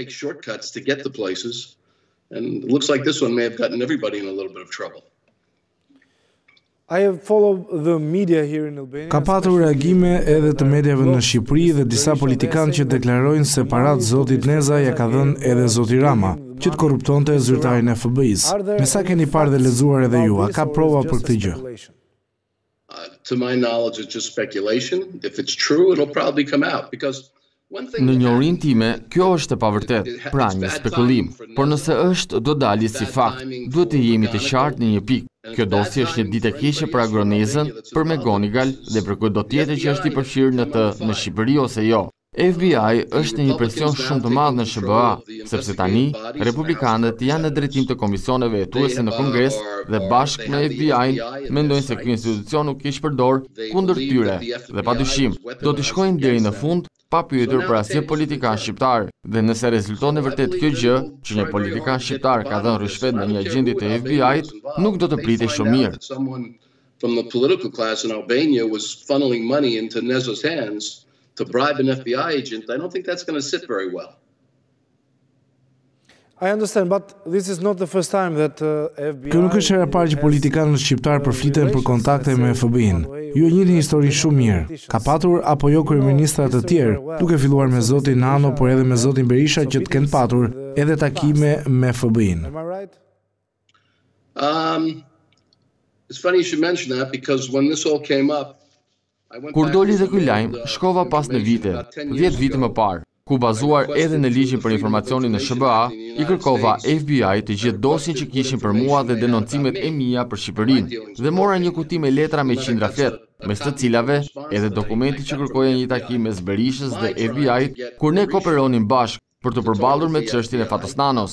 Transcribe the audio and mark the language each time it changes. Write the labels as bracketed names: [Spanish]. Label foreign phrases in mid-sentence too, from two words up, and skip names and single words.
[Albanian] Ka patur reagime edhe të mediave në Shqipëri dhe disa politikanë që deklarojnë se parat zotit Neza ja ka dhënë edhe zoti Rama, që të korruptonte zyrtarin e FBI-s. Me sa keni parë dhe lexuar edhe ju, a ka prova për këtë gjë? [English] To my knowledge, it's just speculation. If it's true, it'll probably come out because [Albanian] në njohurinë time, kjo është e pavërtet, pra një spekulim, por nëse është do dali si fakt, duhet të jemi të qartë në një pikë. Kjo dosje është një ditë e keqe për agronezën, për McGonigal dhe për kudo tjetër që është i përfshirë në Shqipëri ose jo. FBI është në një presion shumë të madh në SBA, sepse tani republikanët janë në drejtim të komisioneve hetuese në Kongres dhe bashkë me FBI-n mendojnë se ky institucion nuk kish përdor kundër tyre dhe padyshim do të shkojnë deri në fund pa pyetur për asnjë politikan shqiptar. Dhe nëse rezulton e vërtet kjo gjë, që një politikan shqiptar ka dhënë rishfet në një agentit të FBI-t, nuk do të pritej shumë mirë. [English] From the political class in Albania was funneling money into Neza's hands to bribe an FBI agent. I don't think that's going to sit very well. I understand, but this is not the first time that FBI... [Albanian] Kjo nuk është hera e parë që politikanët shqiptar përfliten për kontakte me FBI-n. Ju e njihni historinë shumë mirë. Ka patur apo jo kryeministra të tjerë, duke filluar me zotin Nano, por edhe me zotin Berisha që të kenë patur edhe takime me FBI-n. [English] Am I right? It's funny you should mention that because when this all came up, [Albanian] kur doli dhe ky lajm, shkova pas në vite, 10 vite më parë, ku bazuar edhe në ligjin për informacionin në SBA, i kërkova FBI të gjithë dosjen që kishin për mua dhe denoncimet e mia për Shqipërinë, dhe mora një kuti me letra me qindra flet, mes të cilave edhe dokumenti që kërkoja një takim mes Berishës dhe FBI-t, kur ne kooperonim bashkë për të përballur me çështjen e Fatosnanos.